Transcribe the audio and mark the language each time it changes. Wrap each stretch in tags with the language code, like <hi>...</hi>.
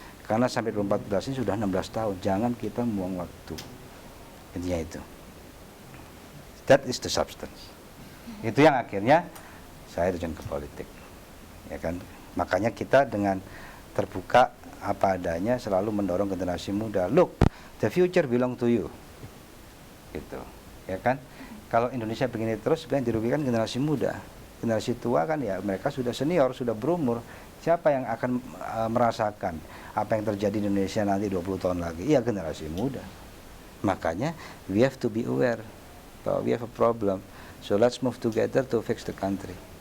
<id>Karena sampai 2014 ini sudah 16 tahun, jangan kita buang waktu. Intinya itu.</id> <en>That is the substance.</en> <id>Itu yang akhirnya saya terjun ke politik. Ya kan? Makanya kita dengan terbuka apa adanya selalu mendorong generasi muda.</id> <en>Look, the future belong to you.</en> <id>Gitu. Ya kan? Kalau Indonesia begini terus sebenarnya dirugikan generasi muda. Generasi tua kan ya mereka sudah senior, sudah berumur. Siapa yang akan merasakan apa yang terjadi di Indonesia nanti 20 tahun lagi? Iya, generasi muda.</id> <en>Makanya we have to be aware</en> <id>bahwa</id> <en>we have a problem. So let's move together to fix the country.</en>